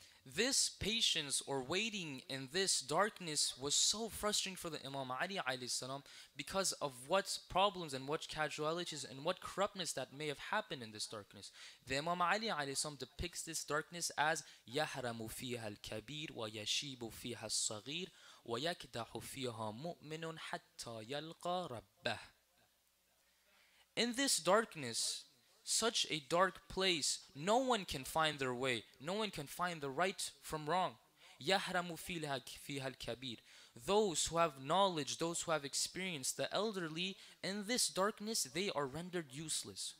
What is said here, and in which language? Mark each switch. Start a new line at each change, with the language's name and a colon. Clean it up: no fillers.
English: This patience or waiting in this darkness was so frustrating for the Imam Ali alayhi salam, because of what problems and what casualties and what corruptness that may have happened in this darkness.
Arabic: The Imam Ali alayhi salam depicts this darkness as يَحْرَمُ فِيهَا الْكَبِيرُ وَيَشِيبُ فِيهَا الصَّغِيرُ وَيَكْدَحُ فِيهَا مُؤْمِنٌ حَتَّى يَلْقَى رَبَّهُ.
English: In this darkness, such a dark place, no one can find their way. No one can find the right from wrong.
Arabic: يَحْرَمُ فِيهَا الْكَبِيرُ.
English: Those who have knowledge, those who have experience, the elderly, in this darkness, they are rendered useless.